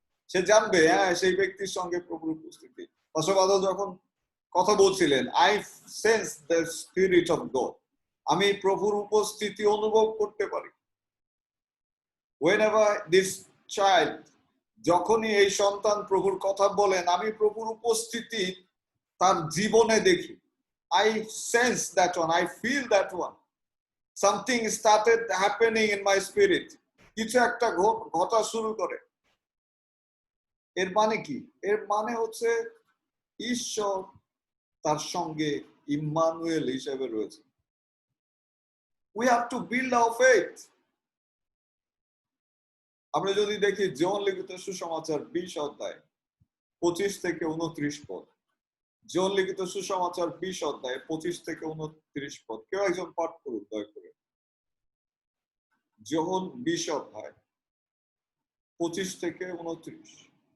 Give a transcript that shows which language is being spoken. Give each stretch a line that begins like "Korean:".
Bangla: সে জানবে হ্যাঁ, সেই ব্যক্তির সঙ্গে প্রভুর উপস্থিতি। পাশাপাশি যখন কথা বলছিলেন,
English: I sense the spirit of God,
Bangla: আমি প্রভুর উপস্থিতি অনুভব করতে পারি।
English: whenever this child,
Bangla: যখনই এই সন্তান প্রভুর কথা বলেন, আমি প্রভুর উপস্থিতি তার জীবনে দেখি।
English: I sense that one, I feel that one. Something started happening in my spirit.
Bangla: কিছু একটা ঘটা শুরু করে। এর মানে কি? এর মানে হচ্ছে ঈশ্বর তার সঙ্গে ইম্মানুয়েল হিসেবে রয়েছে।
English: We have to build our faith.
Bangla: আমরা যদি দেখি জন লিখিত সুসমাচার 20 অধ্যায় 25 থেকে 29 পদ, জন লিখিত সুসমাচার 20 অধ্যায় 25 থেকে 29 পদ, কেউ একজন পাঠ করুন দয়া করে। জন 20 অধ্যায় 25 থেকে 29।